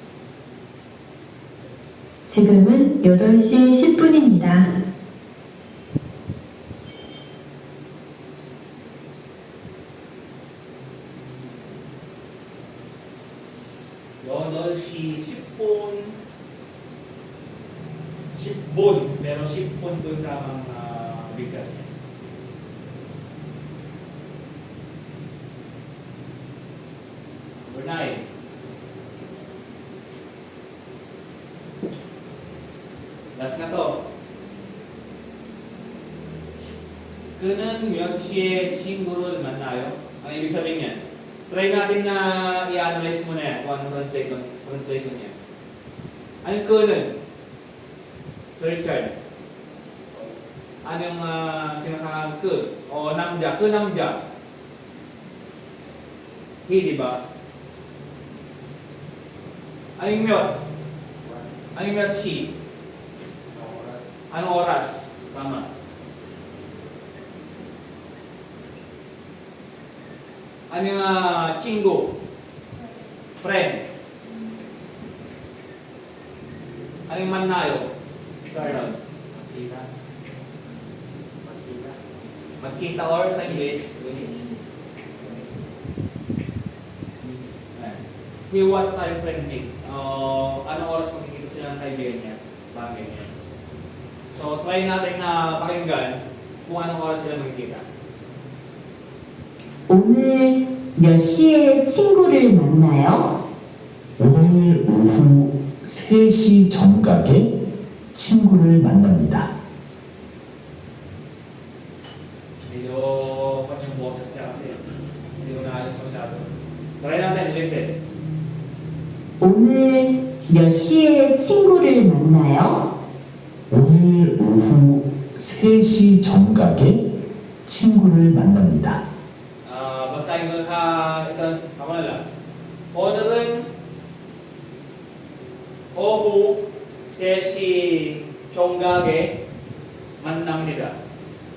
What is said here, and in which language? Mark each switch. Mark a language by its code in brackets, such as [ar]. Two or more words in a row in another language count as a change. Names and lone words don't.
[ko] 지금은 8시 10분입니다. 시 10분. [tl] 10분. Pero 10분 ito yung tamang bigkas niya. [en] Number 9. [tl] Last na to. [ko] 그는 몇 시에 친구를 만나요? [tl] Ang ibig sabihin niya, try natin na i-analyze mo na yan kung anong translation niya. Anong 그는? Sir Richard. Ano yung sinakang 그? [ko] O 남자, 그 남자. [en] He, [tl] di ba? Anong 몇? Anong [ko] 몇 시? [tl] Anong oras? Tama. Ano yung 친구? Friend. Ano yung mannayo? Arnold. Magkita or sa English. [en] He what time friend meet? [tl] Anong oras magkikita sila ng kaibigan niya? Bagay niya. So, try natin na pakinggan kung anong oras sila magkikita. [ko] 오늘 몇 시에 친구를 만나요? 오늘 오후 3시 정각에 친구를 만납니다. [tl] Medyo kanyang boses niya kasi hindi ko naayos masyado. Try natin ulit this. [ko] 오늘 몇 시에 친구를 만나요? 오늘 오후 3시 정각에 친구를 만납니다. [tl] Basahin ko ako na lang. [ko] 오늘은 오후 3시 정각에 만납니다.